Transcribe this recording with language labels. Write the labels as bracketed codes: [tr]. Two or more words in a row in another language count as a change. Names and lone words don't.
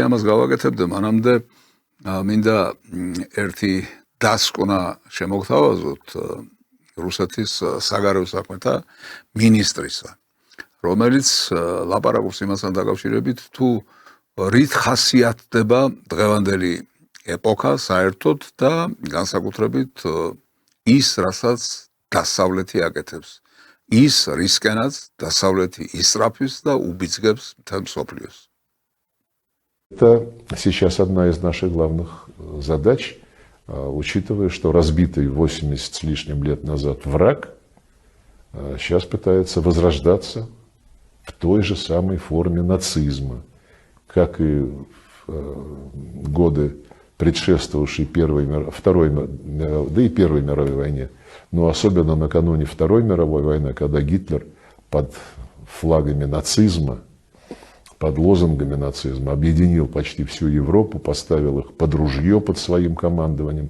[ka] ამას გავაკეთებდე, მანამდე მინდა ერთი დასკვნა შემოგთავაზოთ რუსეთის საგარეო საქმეთა მინისტრისა, რომელიც ლაპარაკობს იმასთან დაკავშირებით, თუ რით ხასიათდება დღევანდელი ეპოქა საერთოდ და განსაკუთრებით ის, რასაც დასავლეთი აკეთებს. ის რისკენაც დასავლეთი ისწრაფვის და უბიძგებს მთელ მსოფლიოს. [ru] Это сейчас одна из наших главных задач, учитывая, что разбитый 80 с лишним лет назад враг сейчас пытается возрождаться в той же самой форме нацизма, как и в годы, предшествовавшей Второй мировой войне, но особенно накануне Второй мировой войны, когда Гитлер под флагами нацизма, под лозунгами нацизма объединил почти всю Европу, поставил их под ружье под своим командованием.